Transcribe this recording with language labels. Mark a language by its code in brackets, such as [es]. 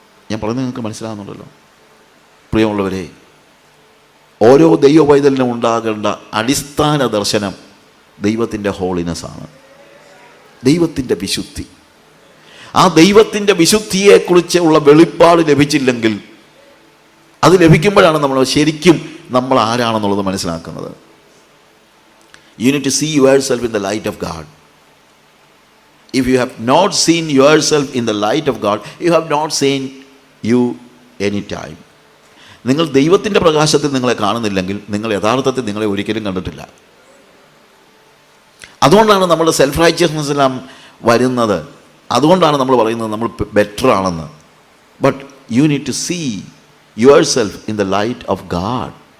[ml] ഞാൻ പറയുന്നത് നിങ്ങൾക്ക് മനസ്സിലാകുന്നുണ്ടല്ലോ. പ്രിയമുള്ളവരെ, ഓരോ ദൈവ പൈതലിനും ഉണ്ടാകേണ്ട അടിസ്ഥാന ദർശനം ദൈവത്തിൻ്റെ ഹോളിനെസ്സാണ്, ദൈവത്തിൻ്റെ വിശുദ്ധി. ആ ദൈവത്തിൻ്റെ വിശുദ്ധിയെക്കുറിച്ച് ഉള്ള വെളിപ്പാട് ലഭിച്ചില്ലെങ്കിൽ, അത് ലഭിക്കുമ്പോഴാണ് നമ്മൾ ആരാണെന്നുള്ളത് മനസ്സിലാക്കുന്നത്. [en] You need to see yourself in the light of God. If you have not seen yourself in the light of God, you have not seen you any time. [ml] നിങ്ങൾ ദൈവത്തിൻ്റെ പ്രകാശത്തിൽ നിങ്ങളെ കാണുന്നില്ലെങ്കിൽ നിങ്ങൾ യഥാർത്ഥത്തിൽ നിങ്ങളെ ഒരിക്കലും കണ്ടിട്ടില്ല. അതുകൊണ്ടാണ് നമ്മുടെ സെൽഫ് റൈച്ചസ്നെസ് എല്ലാം വരുന്നത്. അതുകൊണ്ടാണ് നമ്മൾ പറയുന്നത് നമ്മൾ ബെറ്റർ ആണെന്ന്. [en] But you need to see yourself in the light of God.